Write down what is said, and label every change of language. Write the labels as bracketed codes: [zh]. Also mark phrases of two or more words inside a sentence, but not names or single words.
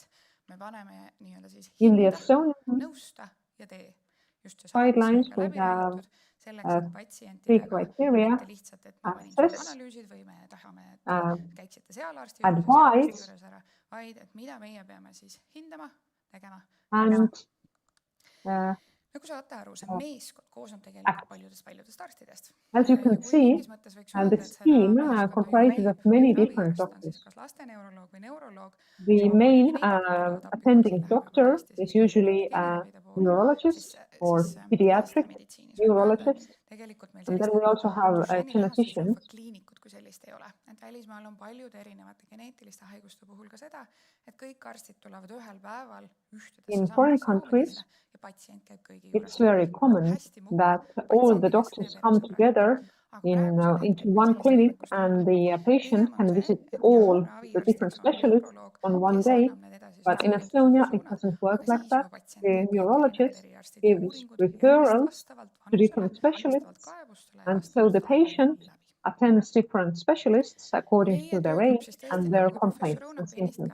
[en] In the Estonia guidelines, we have 3 criteria: assess, advise, and as you can see, this team comprises of many different doctors. The main attending doctor is usually a neurologist or pediatric neurologist. And then we also have geneticians. [et] kliinikut kui sellist ei ole. Et välismaal on paljude erinevate geneetiliste haiguste puhul ka seda, et kõik arstid tulevad ühel päeval [en] In foreign countries, it's very common that all the doctors come together into one clinic and the patient can visit all the different specialists on one day. But in Estonia, it doesn't work like that. The neurologist gives referrals to different specialists, and so the patient attends different specialists according to their age and their complaints and symptoms.